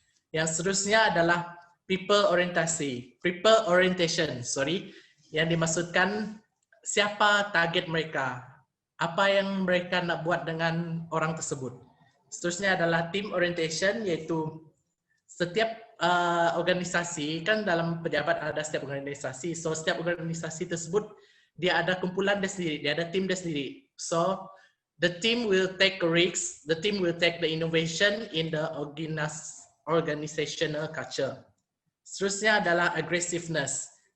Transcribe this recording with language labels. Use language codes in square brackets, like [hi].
[ms] Yang seterusnya adalah people orientation, yang dimaksudkan siapa target mereka, apa yang mereka nak buat dengan orang tersebut. Seterusnya adalah team orientation, yaitu setiap organisasi, kan dalam pejabat ada setiap organisasi, so setiap organisasi tersebut dia ada kumpulan dia sendiri, dia ada tim dia sendiri. [en] So the team will take a risk, the team will take the innovation in the organizational culture. [ms] Seterusnya adalah aggressiveness.